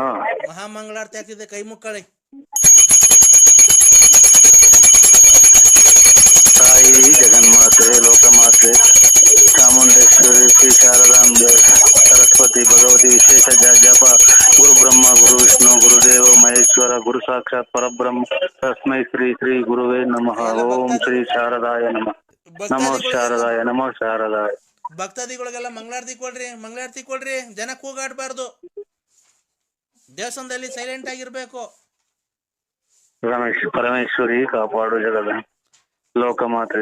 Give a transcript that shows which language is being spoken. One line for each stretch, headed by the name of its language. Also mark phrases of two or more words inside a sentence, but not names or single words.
Kannada: ಮಹಾಮಂಗಳಾರತಿ ಆಗ್ತಿದೆ, ಕೈ ಮುಕ್ಕಳಿ. ತಾಯಿ ಜಗನ್ಮಾತೆ, ಲೋಕಮಾತೆ, ಚಾಮುಂಡೇಶ್ವರಿ, ಶ್ರೀ ಶಾರದಾಂಬೆ, ಸರಸ್ವತಿ, ಭಗವತಿ ವಿಶೇಷ ಜಪ.
Sanskrit: ಗುರು ಬ್ರಹ್ಮ, ಗುರು ವಿಷ್ಣು, ಗುರುದೇವ ಮಹೇಶ್ವರ, ಗುರು ಸಾಕ್ಷಾತ್ ಪರಬ್ರಹ್ಮ, ತಸ್ಮೈ ಶ್ರೀ ಶ್ರೀ ಗುರುವೇ ನಮಃ.
Kannada: ಎಲ್ಲ
Sanskrit: ಓಂ ಶ್ರೀ ಶಾರದಾಯ ನಮಃ. ನಮೋ ಶಾರದಾಯ, ನಮೋ ಶಾರದಾಯ.
Kannada: ಭಕ್ತಾದಿಗಳಿಗೆಲ್ಲ ಮಂಗಳಾರತಿ ಕೊಡ್ರಿ, ಮಂಗಳಾರತಿ ಕೊಡ್ರಿ. ಜನ ಕೂಗಾಡ್ಬಾರ್ದು, ದೇವಸ್ಥಾನದಲ್ಲಿ ಸೈಲೆಂಟ್ ಆಗಿರ್ಬೇಕು. ಪರಮೇಶ್ವರಿ ಕಾಪಾಡು ಜಗದ ಲೋಕಮಾತೆ.